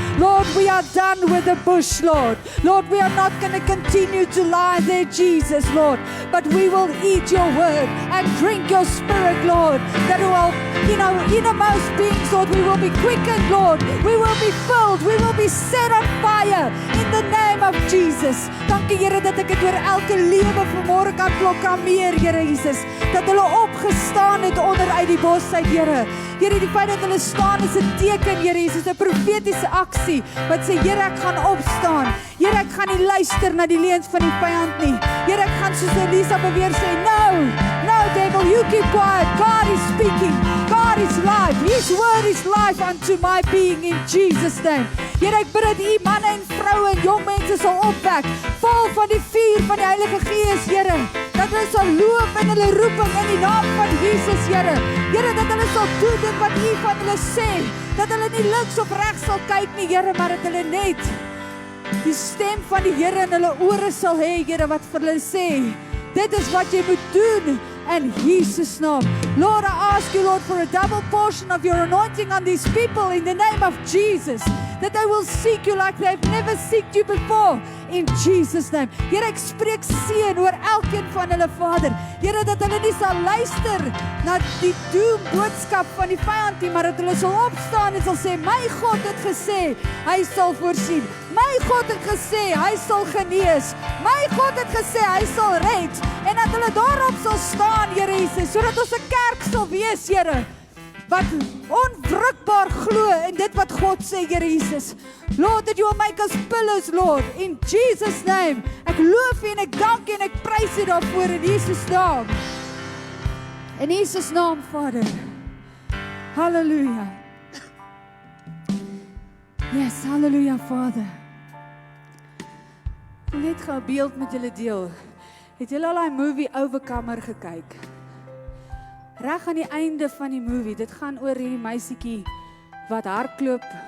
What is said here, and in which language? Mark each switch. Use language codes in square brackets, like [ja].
[en] Lord, we are done with the bush, Lord. Lord, we are not going to continue to lie there, Jesus, Lord. But we will eat your word and drink your spirit, Lord. That will, innermost beings, Lord, we will be quickened, Lord. We will be filled. We will be set on fire in the name of Jesus. [af] Dankie, Here, dat ek dit oor elke lewe vanmôre kan proklameer, Here Jesus. Dat hulle opgestaan het onder uit die bos uit, Here. Here, die feit dat hulle staan is 'n teken, Here Jesus, 'n profetiese aksie wat sê, Here, ek gaan opstaan. Here, ek gaan nie luister na die leuns van die vyand nie. Here, ek gaan soos Elisa beweer sê, [en] no, devil, you keep quiet. God is speaking. God is life. His word is life unto my being in Jesus' name. [af] Here, ek bid dat u manne en vroue en jong mense sal opwek, vol van die vuur van die Heilige Gees, Here. Dat hulle sal loop in hulle roeping in die naam van Jesus, Here. Here, dat hulle sal doen wat u van hulle sê. Dat hulle nie links of regs sal kyk nie, Here, maar dat hulle net die stem van die Here in hulle ore sal hê, Here, wat vir hulle sê. Dit is wat jy moet doen in Jesus' naam. [en] Lord, I ask you, Lord, for a double portion of your anointing on these people in the name of Jesus. That they will seek you like they've never seeked you before. In Jesus' name. [af] Here, ek spreek seën oor elkeen van hulle, Vader. Here, dat hulle nie sal luister na die doemboodskap van die vyand nie, maar dat hulle sal opstaan en sal sê, my God het gesê, hy sal voorsien. My God het gesê, hy sal genees. My God het gesê, hy sal red. En dat hulle daarop sal staan, Here Jesus, sodat ons 'n kerk sal wees, Here, wat onwrikbaar glo in dit wat God sê, Here Jesus. [en] Lord, that you will make us pillars, Lord, in Jesus' name. [af] Ek loof U en ek dank U en ek prys U daarvoor in Jesus' naam. In Jesus' naam, Vader. Hallelujah. Yes, hallelujah, Vader. Ek wil net gou 'n beeld met julle deel. Het julle al die movie Overcomer gekyk? Reg aan die einde van die movie, dit gaan oor hierdie meisietjie wat hardloop.